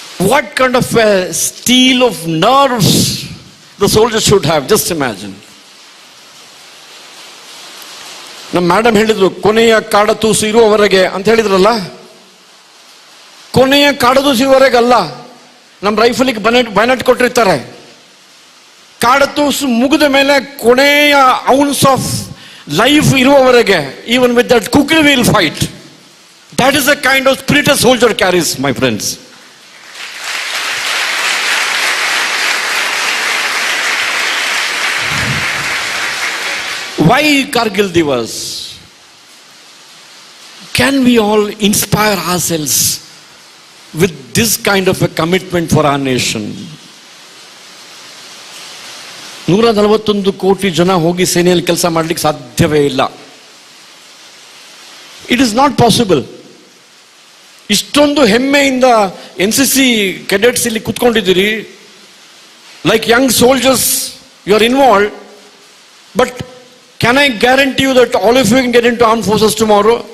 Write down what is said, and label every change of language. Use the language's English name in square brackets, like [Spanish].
[English] What kind of a steel of nerves the soldiers should have, just imagine. [Kannada] ನಮ್ಮ madam ಹೇಳಿದ್ರು ಕೊನೆಯ ಕಾಡತೂಸು ಇರುವವರೆಗೆ ಅಂತ ಹೇಳಿದ್ರಲ್ಲ. ಕೊನೆಯ ಕಾಡತೂಸು ಇರುವವರೆಗೆ ಅಲ್ಲ, ನಮ್ಮ ರೈಫಲಿಗೆ ಬೈನಟ್ ಕೊಟ್ಟಿರ್ತಾರೆ. ಕಾಡತೂಸು ಮುಗಿದ ಮೇಲೆ ಕೊನೆಯ [English] ounce of life [Kannada] ಇರುವವರೆಗೆ, [English] Even with that kukri will fight. That is the kind of spirit a soldier carries, my friends. Why Kargil Divas? Can we all inspire ourselves with this kind of a commitment for our nation? [Kannada] 141 ಕೋಟಿ ಜನ ಹೋಗಿ ಸೇನೆಯಲ್ಲಿ ಕೆಲಸ ಮಾಡಲಿಕ್ಕೆ ಸಾಧ್ಯವೇ ಇಲ್ಲ. [English] It is not possible. [Kannada] ಇಷ್ಟೊಂದು ಹೆಮ್ಮೆಯಿಂದ NCC ಕೆಡೆಟ್ಸ್ ಇಲ್ಲಿ ಕುತ್ಕೊಂಡಿದ್ದೀರಿ, [English] Like young soldiers you are involve. But can I guarantee you that all of you can get into armed forces tomorrow?